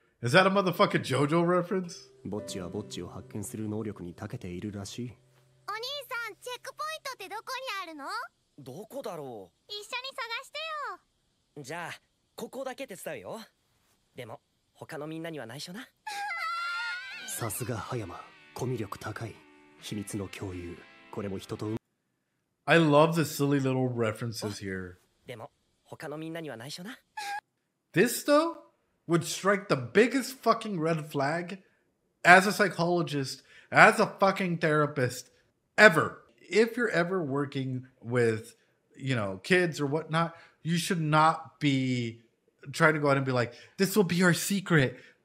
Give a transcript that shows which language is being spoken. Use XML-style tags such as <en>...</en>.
<en>Is that a motherfucking JoJo reference?</en> <ja>ぼっちはぼっちを発見する能力に長けているらしい。お兄さん、チェックポイントってどこにあるの？どこだろ一緒に探してよ。う。じゃあここだけ手伝うよ。でも他のみんなには内緒な。さすが葉山、コミュ力高い。秘密の共有。これも人と。</ja> <en>I love the silly little references here.</en> <ja>でも他のみんなには内緒な。</ja> <en>This though would strike the biggest fucking red flag as a psychologist, as a fucking therapist, ever. If you're ever working with, you know, kids or whatnot, you should not be trying to go out and be like, this will be our secret.</en>